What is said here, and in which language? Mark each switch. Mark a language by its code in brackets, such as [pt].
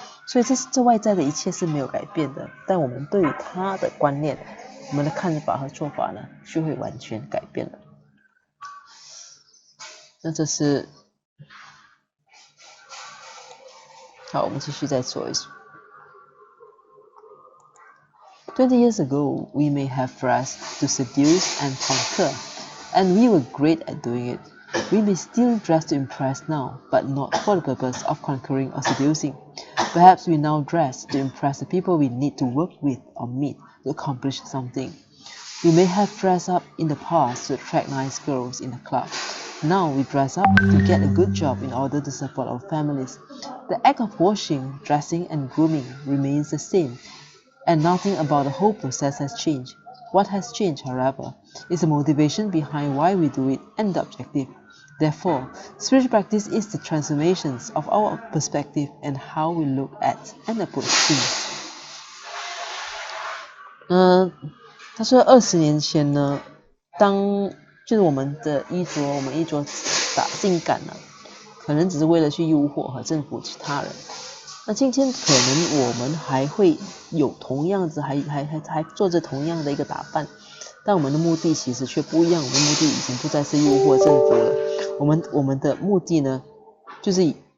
[zh] 所以这外在的一切是没有改变的，但我们对于它的观念，我们的看法和做法呢，就会完全改变了。那这是好，我们继续再说一说。 [en] 20 years ago, we may have dressed to seduce and conquer, and we were great at doing it. We may still dress to impress now, but not for the purpose of conquering or seducing. Perhaps we now dress to impress the people we need to work with or meet to accomplish something. We may have dressed up in the past to attract nice girls in the club. Now we dress up to get a good job in order to support our families. The act of washing, dressing, and grooming remains the same, and nothing about the whole process has changed. What has changed, however, is the motivation behind why we do it and the objective. Therefore, spiritual practice is the transformations of our perspective and how we look at and approach things. [zh] 他说20年前呢，就是我们衣着性感了，可能只是为了去诱惑和征服其他人。那今天可能我们还会有同样子，还做着同样的一个打扮，但我们的目的其实却不一样。我们的目的已经不再是诱惑征服了，我们的目的呢，就是